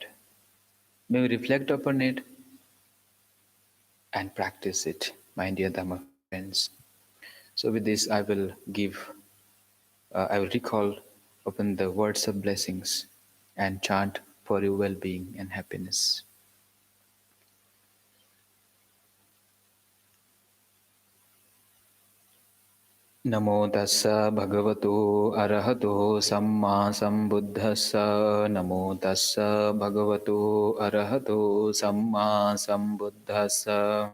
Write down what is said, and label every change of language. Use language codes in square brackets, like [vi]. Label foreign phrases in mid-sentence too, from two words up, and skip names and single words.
[en] May you reflect upon it and practice it, my dear Dhamma friends. So with this, I will recall upon the words of blessings and chant for your well-being and happiness. [pi] Namo tassa bhagavato arahato samma sambuddhassa. Namo tassa bhagavato arahato samma sambuddhassa.